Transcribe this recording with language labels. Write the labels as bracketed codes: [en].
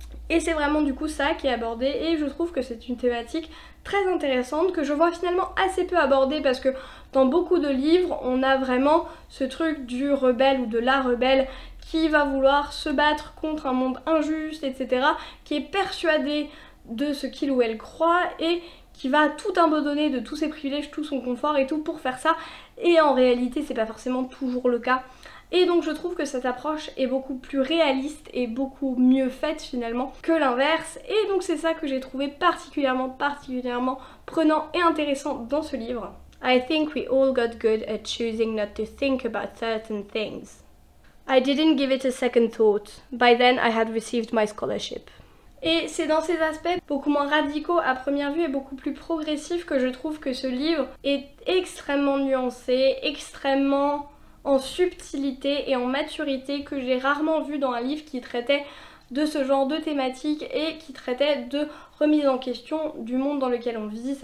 [fr] Et c'est vraiment du coup ça qui est abordé, et je trouve que c'est une thématique très intéressante que je vois finalement assez peu abordée, parce que dans beaucoup de livres on a vraiment ce truc du rebelle ou de la rebelle qui va vouloir se battre contre un monde injuste etc, qui est persuadé de ce qu'il ou elle croit et qui va tout abandonner de tous ses privilèges, tout son confort et tout pour faire ça, et en réalité c'est pas forcément toujours le cas. Et donc je trouve que cette approche est beaucoup plus réaliste et beaucoup mieux faite finalement que l'inverse, et donc c'est ça que j'ai trouvé particulièrement prenant et intéressant dans ce livre. [en] I think we all got good at choosing not to think about certain things. I didn't give it a second thought. By then I had received my scholarship. [fr] Et c'est dans ces aspects beaucoup moins radicaux à première vue et beaucoup plus progressifs que je trouve que ce livre est extrêmement nuancé, extrêmement en subtilité et en maturité, que j'ai rarement vu dans un livre qui traitait de ce genre de thématique et qui traitait de remise en question du monde dans lequel on vit.